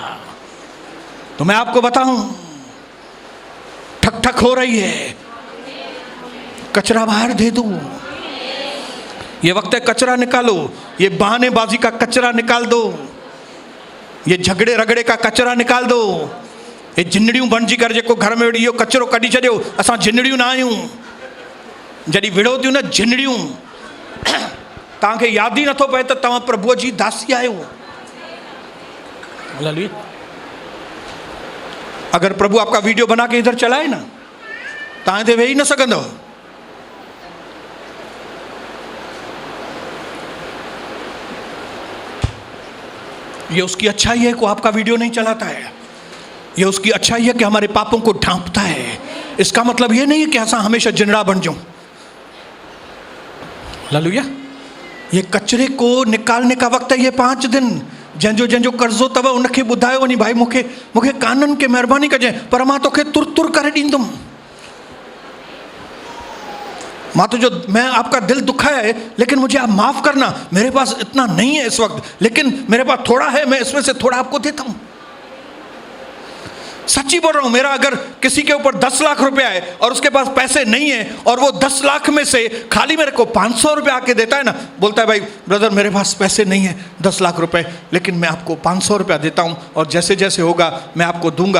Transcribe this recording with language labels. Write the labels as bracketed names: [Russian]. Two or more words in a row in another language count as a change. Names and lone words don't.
[Hindi] तो मैं आपको बताऊं, ठक ठक हो रही है, कचरा बाहर दे दो। ये वक्त है कचरा निकालो, ये बहानेबाजी का कचरा निकाल दो, ये झगड़े रगड़े का कचरा निकाल दो, ये [Sindhi] जिनड़ियों बणिजी कर जेको घर में इहो कचरो कढी छॾियो। असां जिनड़ियूं न आहियूं, जॾहिं विढ़ो थियूं न जिनड़ियूं, तव्हांखे यादि ई नथो पए त तव्हां प्रभुअ जी दासी आहियो। [Hindi] अगर प्रभु आपका वीडियो बना के इधर चलाए ना, [Sindhi] तव्हां हिते वेही न सघंदव। [Hindi] ये उसकी अच्छाई है कि आपका वीडियो नहीं चलाता है, ये उसकी अच्छाई है कि हमारे पापों को ढांपता है। इसका मतलब ये नहीं है कि असां हमेशा जिनड़ा बन जाऊं। हालेलुया। ये कचरे को निकालने का वक्त है, ये 5 दिन। [Sindhi] जंहिंजो जंहिंजो कर्ज़ो अथव उनखे ॿुधायो वञी, भाई मूंखे काननि खे महिरबानी कजांइ, पर मां तोखे तुर तुर करे ॾींदुमि। [Hindi] मैं आपका दिल दुखाया है, लेकिन मुझे आप माफ करना, मेरे पास इतना नहीं है इस वक्त, लेकिन मेरे पास थोड़ा है, मैं इसमें से थोड़ा आपको देता हूं। सच्ची बोल रहा हूं, मेरा अगर किसी के ऊपर 10 लाख रुपया है और उसके पास पैसे नहीं है, और वो 10 लाख में से खाली मेरे को 500 रुपया आके देता है ना, बोलता है भाई ब्रदर मेरे पास पैसे नहीं है 10 लाख रुपए, लेकिन मैं आपको 500 रुपया देता हूं, और जैसे जैसे होगा मैं आपको दूंगा।